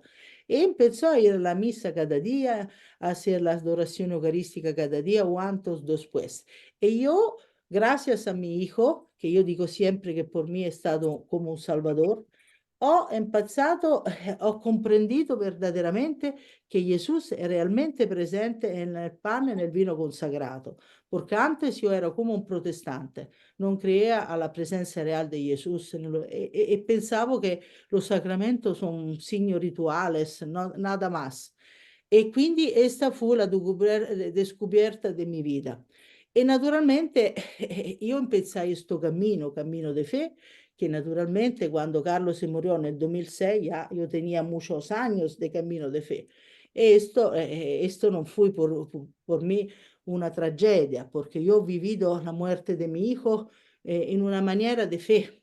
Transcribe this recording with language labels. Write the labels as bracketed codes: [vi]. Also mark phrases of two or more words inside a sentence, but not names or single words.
[es] Y empezó a ir a la misa cada día, a hacer la adoración eucarística cada día o antes después. Y yo, gracias a mi hijo, que yo digo siempre que por mí ha estado como un salvador, [it] ho empezado, ho comprendido [es] verdaderamente [it] che Gesù è realmente presente nel pane e nel vino consagrato, [es] porque antes yo era como un protestante, non creía a la presencia real de Jesús [it] e pensavo che [es] los sacramentos son signos rituales, nada más. [it] E quindi questa fu [es] la descubierta de mi vida. [it] E naturalmente io [es] empecé [it] questo cammino di [es] fe, que naturalmente cuando Carlos se murió en el 2006 ya yo tenía muchos años de camino de fe. Esto no fue por mí una tragedia, porque yo he vivido la muerte de mi hijo en una manera de fe.